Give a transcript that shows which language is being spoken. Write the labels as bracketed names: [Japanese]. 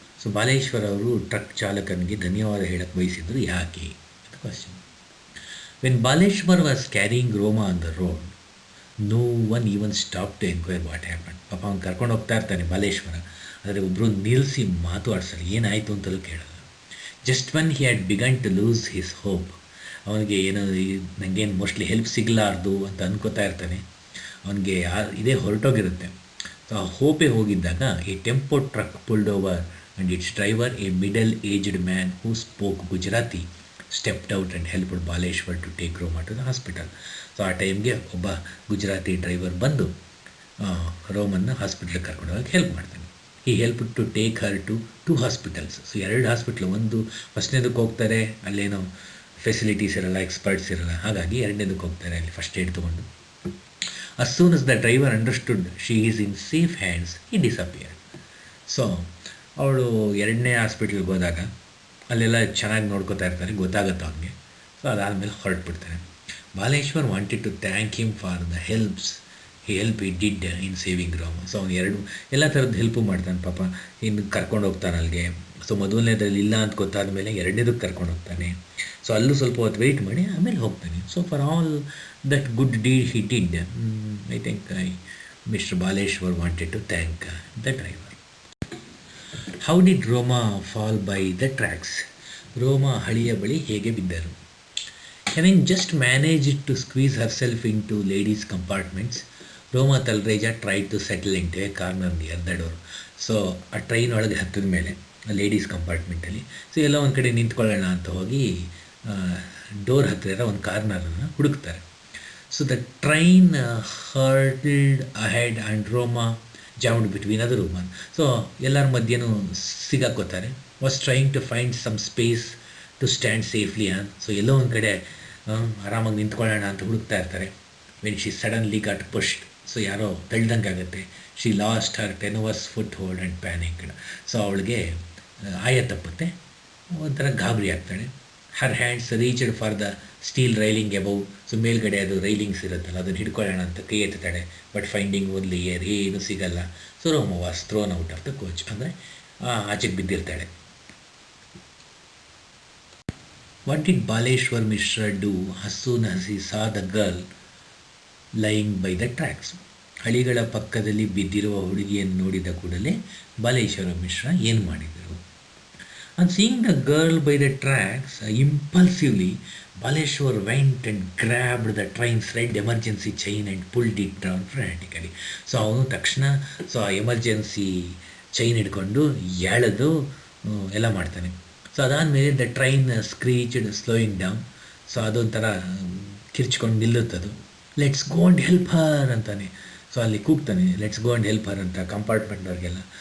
[Kannada] So Baleshwar ಅವರು truck ಚಾಲಕನಿಗೆ ಧನ್ಯವಾದ ಹೇಳಕ್ಕೆ ಬಯಸಿದ್ರು ಯಾಕೆ ಅಂತ question. [English] When Baleshwar was carrying Roma on the road, no one even stopped to enquire what happened. [Kannada] ಪಾಪ ಅವ್ನು ಕರ್ಕೊಂಡು ಹೋಗ್ತಾ ಇರ್ತಾನೆ ಬಾಲೇಶ್ವರ, ಆದರೆ ಒಬ್ಬರು ನಿಲ್ಲಿಸಿ ಮಾತಾಡ್ಸಲ್ಲ, ಏನಾಯಿತು ಅಂತಲೂ ಕೇಳಲ್ಲ. [English] just when he had begun to lose his hope, [Kannada] ಅವನಿಗೆ ಏನೋ ನನಗೇನು ಮೋಸ್ಟ್ಲಿ ಹೆಲ್ಪ್ ಸಿಗಲಾರ್ದು ಅಂತ ಅನ್ಕೋತಾ ಇರ್ತಾನೆ, ಅವನಿಗೆ ಇದೇ ಹೊರಟೋಗಿರುತ್ತೆ. [English] so [Kannada] ಆ ಹೋಪೇ ಹೋಗಿದ್ದಾಗ [English] ಈ tempo truck pulled over and its driver, a middle aged man who spoke Gujarati, stepped out and helped Baleshwar to take Roma to the hospital. [Kannada] So ಆ ಟೈಮ್ಗೆ ಒಬ್ಬ ಗುಜರಾತಿ ಡ್ರೈವರ್ ಬಂದು ರೋಮನ್ನ ಹಾಸ್ಪಿಟ್ಲಿಗೆ ಕರ್ಕೊಂಡು ಹೋಗಕ್ಕೆ ಹೆಲ್ಪ್ ಮಾಡ್ತಾನೆ. [English] He help to take her to 2 hospitals. [Kannada] So 2 hospital, ಒಂದು ಫಸ್ಟ್ನೇದಕ್ಕೆ ಹೋಗ್ತಾರೆ, ಅಲ್ಲೇನೋ ಫೆಸಿಲಿಟೀಸ್ ಇರಲ್ಲ, ಎಕ್ಸ್ಪರ್ಟ್ಸ್ ಇರಲ್ಲ, ಹಾಗಾಗಿ 2ನೇದಕ್ಕೆ ಹೋಗ್ತಾರೆ, ಅಲ್ಲಿ ಫಸ್ಟ್ ಏಡ್ ತೊಗೊಂಡು. [English] as soon as the driver understood she is in safe hands, he disappeared. [Kannada] So ಅವಳು 2ನೇ ಹಾಸ್ಪಿಟ್ಲಿಗೆ ಹೋದಾಗ ಅಲ್ಲೆಲ್ಲ ಚೆನ್ನಾಗಿ ನೋಡ್ಕೋತಾ ಇರ್ತಾರೆ, ಗೊತ್ತಾಗುತ್ತೆ ಅವ್ನಿಗೆ. [English] so [Kannada] ಅದಾದಮೇಲೆ ಹೊರಟ್ಬಿಡ್ತಾನೆ. [English] Baleshwar wanted to thank him for the help he did in saving Roma. [Kannada] ಸೊ ಅವ್ನು ಎಲ್ಲ ಥರದ್ದು ಹೆಲ್ಪು ಮಾಡ್ತಾನೆ ಪಾಪ. ಇನ್ನು ಕರ್ಕೊಂಡು ಹೋಗ್ತಾನೆ ಅಲ್ಲಿಗೆ. ಸೊ ಮೊದಲನೇದ್ರಲ್ಲಿ ಇಲ್ಲ ಅಂತ ಗೊತ್ತಾದಮೇಲೆ 2ನೇದಕ್ಕೆ ಕರ್ಕೊಂಡು ಹೋಗ್ತಾನೆ. ಸೊ ಅಲ್ಲೂ ಸ್ವಲ್ಪ ಹೊತ್ತು ವೆಯ್ಟ್ ಮಾಡಿ ಆಮೇಲೆ ಹೋಗ್ತಾನೆ. [English] So for all that good deed he did, I think Mister Baleshwar wanted to thank the driver. How did Roma fall by the tracks? [Kannada] ರೋಮಾ ಹಳಿಯ ಬಳಿ ಹೇಗೆ ಬಿದ್ದರು? [English] Having just managed to squeeze herself into ladies' compartments, Roma Talreja tried to settle into a corner near the door. [Kannada] So ಆ train ಒಳಗೆ ಹತ್ತಿದ ಮೇಲೆ ladies ಕಂಪಾರ್ಟ್ಮೆಂಟಲ್ಲಿ so ಎಲ್ಲ ಒಂದು ಕಡೆ ನಿಂತ್ಕೊಳ್ಳೋಣ ಅಂತ ಹೋಗಿ ಡೋರ್ ಹತ್ತಿರ ಒಂದು ಕಾರ್ನರನ್ನು ಹುಡುಕ್ತಾರೆ. [English] So the train hurtled ahead and Roma jammed between other woman. So [Kannada] ಎಲ್ಲರ ಮಧ್ಯೆನೂ ಸಿಗಾಕೋತಾರೆ. [English] Was trying to find some space to stand safely on. [Kannada] So ಎಲ್ಲೋ ಒಂದು ಕಡೆ ಆರಾಮಾಗಿ ನಿಂತ್ಕೊಳ್ಳೋಣ ಅಂತ ಹುಡುಕ್ತಾ ಇರ್ತಾರೆ. [English] when she suddenly got pushed, so [Kannada] ಯಾರೋ ತಳ್ದಂಗೆ ಆಗುತ್ತೆ. [English] She lost her tenuous foothold and panicked. [Kannada] So ಅವಳಿಗೆ ಆಯ ತಪ್ಪುತ್ತೆ, ಒಂಥರ ಗಾಬರಿ ಆಗ್ತಾಳೆ. [English] Her hands reached for the steel railing above. [Kannada] So ಮೇಲ್ಗಡೆ ಅದು ರೈಲಿಂಗ್ಸ್ ಇರುತ್ತಲ್ಲ, ಅದನ್ನು ಹಿಡ್ಕೊಳ್ಳೋಣ ಅಂತ ಕೈ ಎತ್ತಾಳೆ. [English] but finding only air, [Kannada] ಏನೂ ಸಿಗಲ್ಲ. [English] so Roma was thrown out of the coach, [Kannada] ಅಂದರೆ ಆಚೆಗೆ ಬಿದ್ದಿರ್ತಾಳೆ. [English] What did Baleshwar Mishra do as soon as he saw the girl lying by the tracks? [Kannada] ಹಳಿಗಳ ಪಕ್ಕದಲ್ಲಿ ಬಿದ್ದಿರುವ ಹುಡುಗಿಯನ್ನು ನೋಡಿದ ಕೂಡಲೇ ಬಾಲೇಶ್ವರ ಮಿಶ್ರಾ ಏನು ಮಾಡಿದರು? [English] On seeing the girl by the tracks, impulsively Baleshwar went and grabbed the train's red emergency chain and pulled it down frantically. [Kannada] So ಅವನು ತಕ್ಷಣ ಆ ಎಮರ್ಜೆನ್ಸಿ ಚೈನ್ ಹಿಡ್ಕೊಂಡು ಎಳೆದು ಎಲ್ಲ ಮಾಡ್ತಾನೆ. [English] so [Kannada] ಅದಾದಮೇಲೆ [English] The train screeched slowing down. So [Kannada] ಅದೊಂಥರ ಕಿರ್ಚ್ಕೊಂಡು ನಿಲ್ಲುತ್ತದು. [English] let's go and help her [Kannada] ಅಂತಾನೆ. [English] so [Kannada] ಅಲ್ಲಿ ಕೂಗ್ತಾನೆ, [English] let's go and help her [Kannada] ಅಂತ ಕಂಪಾರ್ಟ್ಮೆಂಟ್ನವ್ರಿಗೆಲ್ಲ.